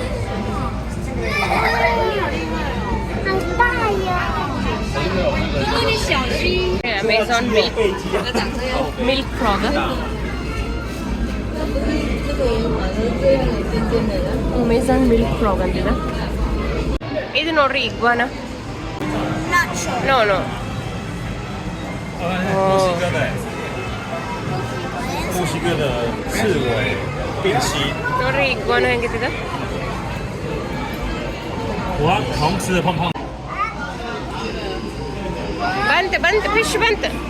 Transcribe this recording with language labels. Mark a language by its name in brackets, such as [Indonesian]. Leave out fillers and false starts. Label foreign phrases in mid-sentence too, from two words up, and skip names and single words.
[English] Amazon milk frog Amazon milk frog [Kannada] ಅಂತಿದ ಇದು ನೋಡ್ರಿ ಇಗ್ವಾನ [English] no no [Chinese] 墨西哥的刺猬病蜥， [Kannada] ನೋಡ್ರಿ ಇಗ್ವಾನ ಹೆಂಗಿದ [Chinese] 哇，好像吃的胖胖的。 [Kannada] ಬಂತು ಬಂತು ಫಿಶ್ ಬಂತು